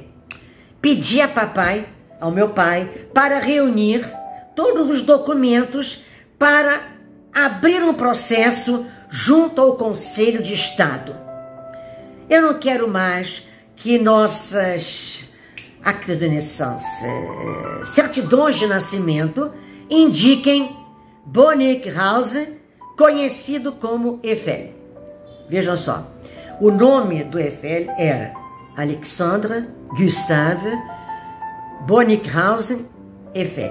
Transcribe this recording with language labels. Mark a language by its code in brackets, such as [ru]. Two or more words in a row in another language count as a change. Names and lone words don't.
[pt] Pedi a papai, ao meu pai, para reunir todos os documentos para abrir um processo junto ao Conselho de Estado. Eu não quero mais que nossas [fr] actes de naissance, [pt] certidões de nascimento, indiquem Bonneckhaus, conhecido como Eiffel. Vejam só. O nome do Eiffel era Alexandre Gustave Bonneckhaus Eiffel.